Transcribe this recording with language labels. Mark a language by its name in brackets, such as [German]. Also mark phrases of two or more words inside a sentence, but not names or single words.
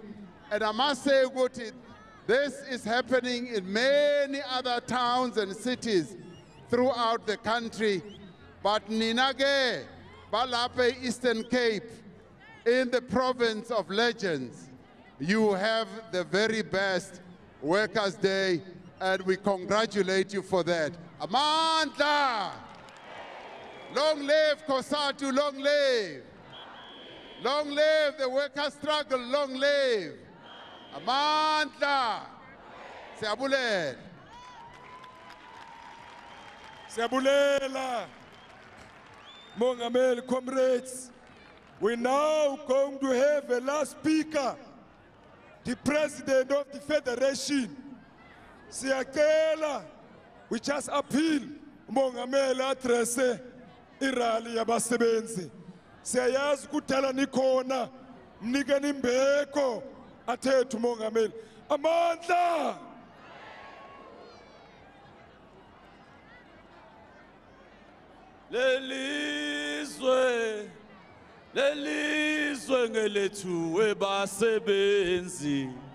[English] And I must say, Guti, this is happening in many other towns and cities throughout the country. But Ninage, Balape, Eastern Cape, in the province of legends, you have the very best Workers' Day, and we congratulate you for that. Amandla! Long live KOSATU, long live! Long live the workers' struggle, long live! [Xhosa] Amandla! Siyabulela! Siyabulela! Mongameli, [English] comrades, We're now going to have a last speaker, the President of the Federation. Siyacela, we just appeal, [Xhosa] Mongameli address irali yabasebenzi. Siyayazi kudala nikhona, mnikeni imbeko athethe uMongameli. Amandla! Lelizwe ngelethu webasebenzi.